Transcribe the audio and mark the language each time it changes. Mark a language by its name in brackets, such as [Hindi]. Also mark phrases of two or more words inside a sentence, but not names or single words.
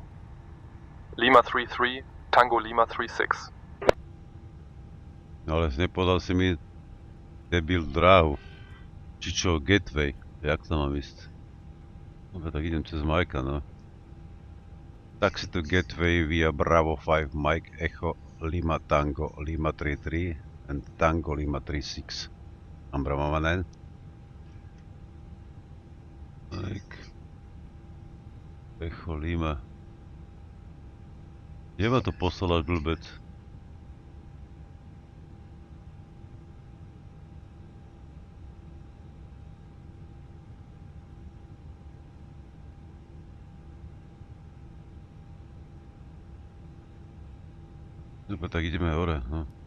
[English] Lima 33, Tango Lima 36. [Slovak] No ale nepodal si mi debil dráhu. Či čo, Gateway. Jak to mám ísť? Dobre, tak idem cez Majka, no. [English] Taxi to gateway via Bravo 5 Mike Echo Lima Tango Lima 33 and Tango Lima 36. Amber Mama 9. Mike Echo Lima. [Slovak] Kde ma to poslal blbec? Dobre, tak ideme hore, no.